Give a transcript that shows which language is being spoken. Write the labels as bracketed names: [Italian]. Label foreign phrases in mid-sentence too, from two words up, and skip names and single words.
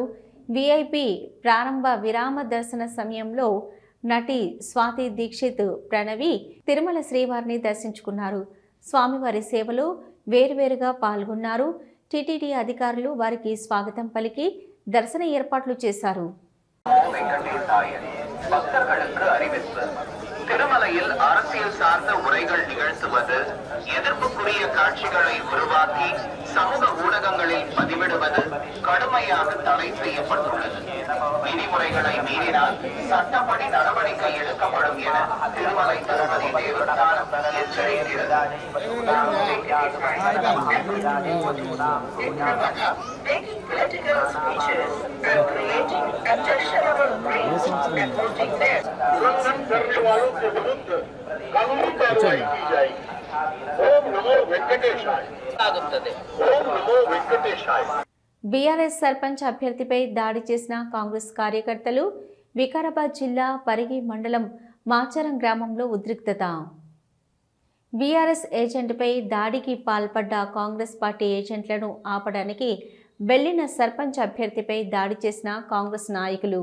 [Telugu] విఐపి ప్రారంభ విరామ దర్శన సమయంలో నటి స్వాతి దీక్షిత్, ప్రణవి తిరుమల శ్రీవారిని దర్శించుకున్నారు. స్వామివారి సేవలో వేరువేరుగా పాల్గొన్నారు. టీటీడీ అధికారులు వారికి స్వాగతం పలికి దర్శన ఏర్పాట్లు చేశారు. [Tamil] திருமலையில் அரசியல் சார்ந்த உரைகள் நிகழ்த்துவது, எதிர்ப்புக்குரிய காட்சிகளை உருவாக்கி சமூக ஊடகங்களில் பதிவிடுவது கடுமையாக தடை செய்யப்பட்டுள்ளது. விதிமுறைகளை மீறினால் சட்டப்படி நடவடிக்கை எடுக்கப்படும் என திருமலை திருப்பதி தேவஸ்தானம் எச்சரிக்கிறது. [Hindi] कानूनी कार्रवाई की जाएगी. [Sanskrit] ओम नमो वेंकटेशाय. ओम नमो वेंकटेशाय. [Telugu] బీఆర్ఎస్ సర్పంచ్ అభ్యర్థిపై దాడి చేసిన కాంగ్రెస్ కార్యకర్తలు. వికారాబాద్ జిల్లా పరిగి మండలం మాచారం గ్రామంలో ఉద్రిక్తత. బీఆర్ఎస్ ఏజెంట్పై దాడికి పాల్పడ్డ కాంగ్రెస్ పార్టీ ఏజెంట్లను ఆపడానికి వెళ్లిన సర్పంచ్ అభ్యర్థిపై దాడి చేసిన కాంగ్రెస్ నాయకులు.